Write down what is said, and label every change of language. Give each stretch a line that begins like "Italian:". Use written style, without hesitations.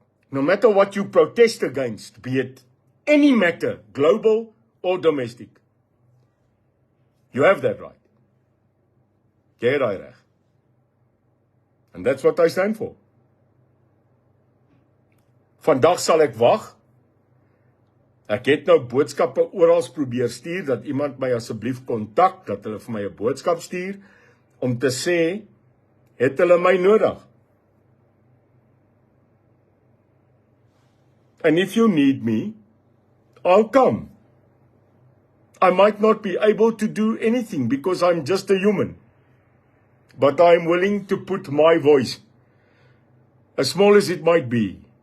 English: No matter what you protest against, be it any matter, global or domestic. You have that right.
Afrikaans: Jy het daai reg.
English: And that's what I stand for.
Afrikaans: Vandag sal ek wag. Ek het nou boodskappe oral probeer stuur, dat iemand my asseblief kontak, dat hulle vir my 'n boodskap stuur, om te sê, het hulle my nodig?
English: And if you need me, I'll come. I might not be able to do anything because I'm just a human. But I'm willing to put my voice, as small as it might be,